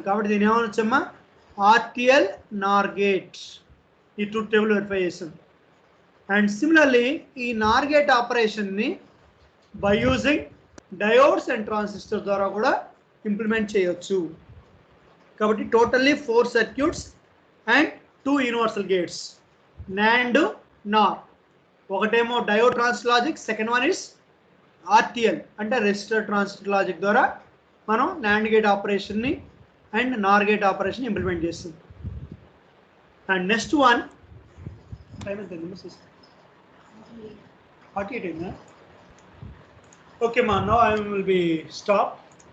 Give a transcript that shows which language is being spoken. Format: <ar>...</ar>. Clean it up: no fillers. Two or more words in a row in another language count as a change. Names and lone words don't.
<te>కాబట్టి దీని ఏమనొచ్చమ్మా?</te> <en>RTL NOR gate. ఈ truth table verify చేస్తాం. and similarly ఈ NOR gate operation by using diodes and transistor</en> <te>ద్వారా కూడా</te> <en>ఇంప్లిమెంట్ చేయొచ్చు. కాబట్టి totally 4 circuits and 2 universal gates NAND NOR. ఒకటేమో diode transistor logic, second one is RTL అంటే resistor transistor logic</en> <te>ద్వారా మనం</te> <en>NAND gate operation and NOR gate operation implement చేస్తాం. and next one time ఎంత? 48. Okay, ma. Now I will be stop.</en>